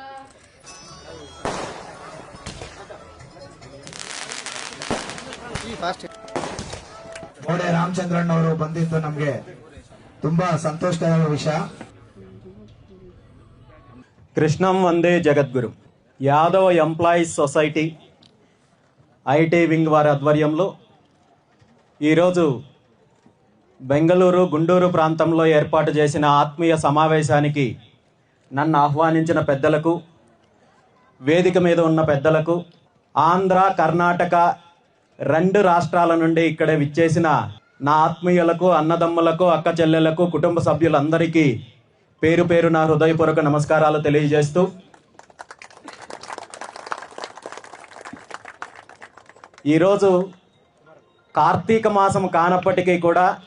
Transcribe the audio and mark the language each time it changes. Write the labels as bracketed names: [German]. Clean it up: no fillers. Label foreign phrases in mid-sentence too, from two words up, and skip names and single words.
[Kannada] ಗೋಡೆ ರಾಮಚಂದ್ರನ್ ಅವರು ಬಂದಿದ್ದು ನಮಗೆ ತುಂಬಾ ಸಂತೋಷಕರ ವಿಷಯ। [Sanskrit] कृष्णं वन्दे जगद्गुरु [Telugu] యాదవ ఎంప్లాయీస్ సొసైటీ ఐటీ వింగ్ వారి ఆధ్వర్యంలో ఈరోజు బెంగళూరు గుంటూరు ప్రాంతంలో ఏర్పాటు చేసిన ఆత్మీయ సమావేశానికి నన్ను ఆహ్వానించిన పెద్దలకు, వేదిక మీద ఉన్న పెద్దలకు, ఆంధ్ర కర్ణాటక 2 రాష్ట్రాల నుండి ఇక్కడ విచ్చేసిన నా ఆత్మీయులకు, అన్నదమ్ములకు, అక్క చెల్లెలకు, కుటుంబ సభ్యులందరికీ పేరు పేరు నా హృదయపూర్వక నమస్కారాలు తెలియజేస్తూ, ఈరోజు కార్తీక మాసం కానప్పటికీ కూడా